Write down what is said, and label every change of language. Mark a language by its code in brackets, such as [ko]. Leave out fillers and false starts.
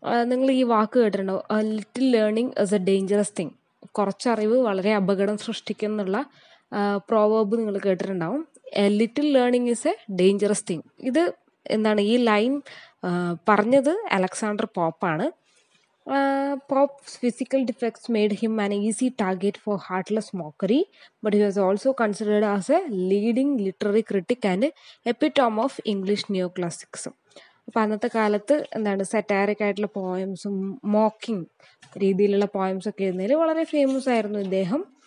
[ml] നിങ്ങൾ ഈ വാക്ക് കേട്ടിട്ടുണ്ടാവും, [en] A little learning is a dangerous thing. [ml] കുറച്ചറിവ് വളരെ അപകടം സൃഷ്ടിക്കുന്നുള്ള പ്രോവേർബ് നിങ്ങൾ കേട്ടിട്ടുണ്ടാവും. [en] A little learning is a dangerous thing. [ml] ഇത് ഈ ലൈൻ പറഞ്ഞത് Alexander പോപ്പാണ്. [en] Pop's physical defects made him an easy target for heartless mockery, but he was also considered as a leading literary critic and epitome of English neoclassicism. [ml] അപ്പോൾ അന്നത്തെ കാലത്ത് സറ്റാറിക് ആയിട്ടുള്ള പോയംസും mocking രീതിയിലുള്ള പോയംസൊക്കെ എഴുതുന്നതിൽ വളരെ ഫേമസ് ആയിരുന്നു ഇദ്ദേഹം.